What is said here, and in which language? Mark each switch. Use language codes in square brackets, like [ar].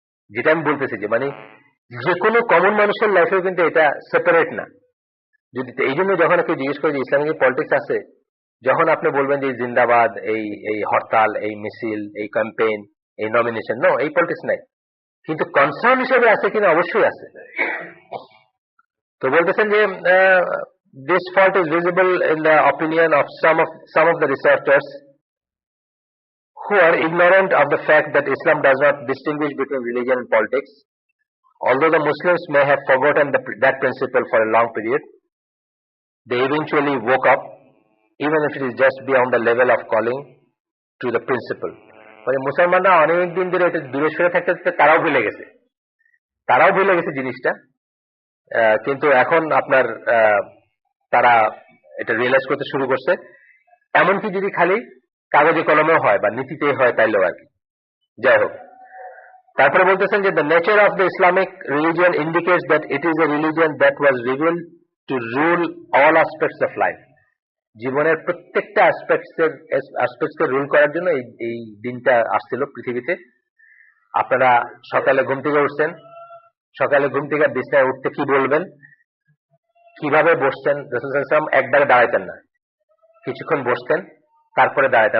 [bn] যেটা আমি বলতেছি যে মানে যে কোনো কমন মানুষের লাইফেও কিন্তু এটা সেপারেট না। যদি এই জন্য যখন কেউ জিজ্ঞেস করে যে ইসলামিক পলিটিক্স আছে, যখন আপনি বলবেন যে জিন্দাবাদ, এই হরতাল, এই মিছিল, এই ক্যাম্পেইন, এই নমিনেশন, নো, এই পলিটিক্স নাই। কিন্তু কনসার্ন হিসেবে আছে কিনা, অবশ্যই আছে। তো বলতেছেন যে [en] this fault is visible in the opinion of some of the researchers who are ignorant of the fact that Islam does not distinguish between religion and politics. Although the Muslims may have forgotten that principle for a long period, they eventually woke up, even if it is just beyond the level of calling to the principle. [bn] মানে মুসলমানরা অনেক দিন ধরে এটা দূরে সরে থাকতে থাকতে তারাও ভুলে গেছে জিনিসটা, কিন্তু এখন আপনার তারা এটা রিয়েলাইজ করতে শুরু করছে। এমনকি যদি খালি কাগজে কলমেও হয় বা নীতিতে হয় তাইলেও আর কি। যাই হোক, তারপরে বলতেছেন যে [en] the nature of the Islamic religion indicates that it is a religion that was revealed to rule all aspects of life. [bn] জীবনের প্রত্যেকটা অ্যাসপেক্টসকে রুল করার জন্য এই দিনটা আসছিল পৃথিবীতে। আপনারা সকালে ঘুম থেকে উঠছেন, সকালে ঘুম থেকে বিছানায় উঠতে কি বলবেন, কিভাবে বসছেন। রাসূল সাল্লাল্লাহু আলাইহি ওয়াসাল্লাম একবারে দাঁড়াইতেন না, কিছুক্ষণ বসতেন তারপরে দাঁড়াইতেন।